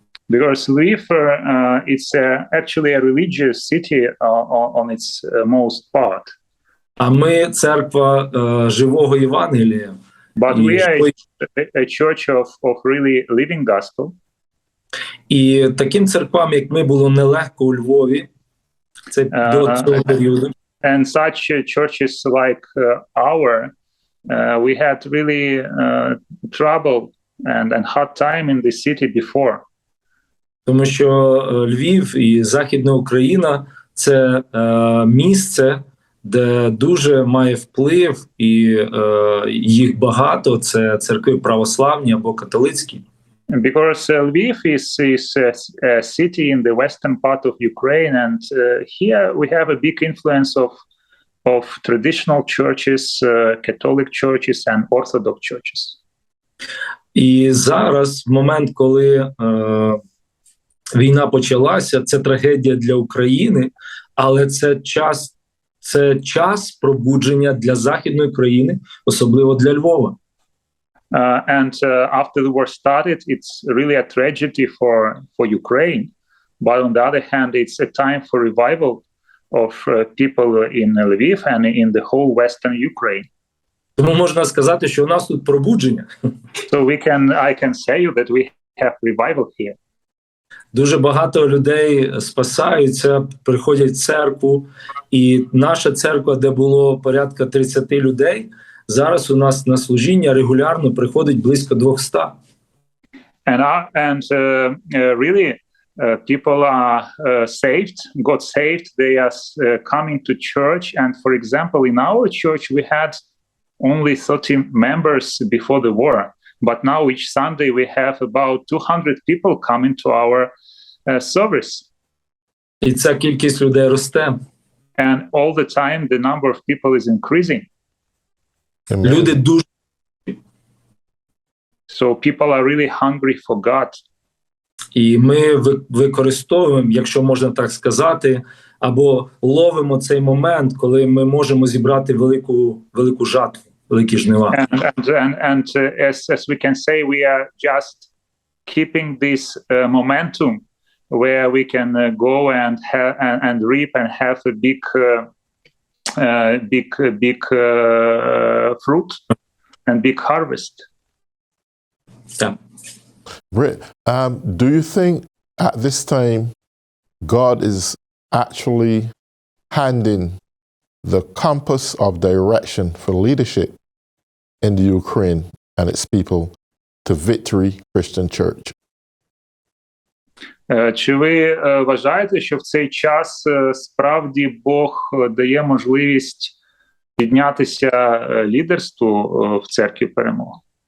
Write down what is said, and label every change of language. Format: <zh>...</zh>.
<en>Because Lviv, it's actually a religious city on its most part.</en> <uk>А ми церква живого Євангелія.</uk> <en>But we are a church of really living gospel.</en> <uk>І таким церквам, як ми, було нелегко у Львові. Це до цього періоду.</uk> <en>And such churches like our, we had really trouble and hard time in the city before.</en> <uk>Тому що Львів і Західна Україна – це місце, де дуже має вплив, і їх багато, це церкви православні або католицькі.</uk> <en>Because Lviv is a city in the western part of Ukraine, and here we have a big influence of traditional churches, Catholic churches and Orthodox churches.</en> <uk>І зараз, в момент, коли війна почалася, це трагедія для України, але це час пробудження для Західної країни, особливо для Львова.</uk> <en>And after the war started, it's really a tragedy for Ukraine. But on the other hand, it's a time for revival of people in Lviv and in the whole Western Ukraine.</en> <uk>Тому можна сказати, що у нас тут пробудження.</uk> <en>So I can say you that we have revival here.</en> <uk>Дуже багато людей спасаються, приходять в церкву, і наша церква, де було порядка 30 людей, зараз у нас на служіння регулярно приходить близько 200.</uk> <en>And really, people are saved, got saved. They are coming to church. And for example, in our church, we had only 30 members before the war. But now each Sunday we have about 200 people coming to our service.</en> <uk>І ця кількість людей росте.</uk> <en>And all the time the number of people is increasing.</en> <uk>Люди дуже.</uk> <en>So people are really hungry for God.</en> <uk>І ми використовуємо, якщо можна так сказати, або ловимо цей момент, коли ми можемо зібрати велику жатву, великі жнива.</uk> <en>And as we can say, we are just keeping this momentum where we can go and reap and have a big fruit and big harvest. Yeah. Great. Do you think at this time God is actually handing the compass of direction for leadership in the Ukraine and its people to Victory Christian Church?</en> <uk>Чи ви вважаєте, що в цей час справді Бог дає можливість піднятися лідерству в церкві перемоги?</uk>